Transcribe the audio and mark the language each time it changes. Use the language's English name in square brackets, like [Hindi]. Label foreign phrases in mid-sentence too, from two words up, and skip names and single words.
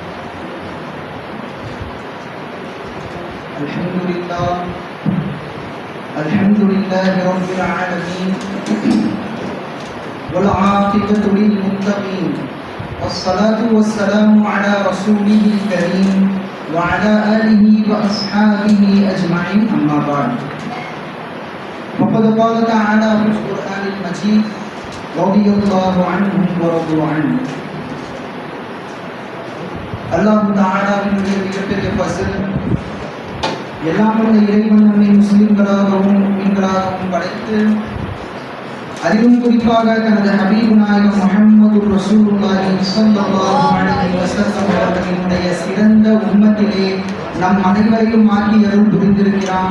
[Arabic] الحمد لله رب العالمين والعاقبة للمتقين والصلاة والسلام على رسوله الكريم وعلى آله وأصحابه أجمعين. أما بعد، فقد قال تعالى في القرآن المجيد: رضي الله عنهم ورضوا عنه. [Tamil] அல்லாஹ் தஆலாவினுடைய மிகப்பெரிய ஃபஸ்ல், எல்லாம் உள்ள இறைவன் நம்மை முஸ்லிம்களாகவும் முஃமின்களாகவும் படைத்து அதிலும் குறிப்பாக தனது ஹபீப் நாயகம் முஹம்மது [Arabic] رسول الله صلى الله عليه وسلم [Tamil] அவர்களினுடைய சிறந்த உம்மத்திலே நம் அனைவரையும் ஆக்கி அருள் புரிந்திருக்கிறான்.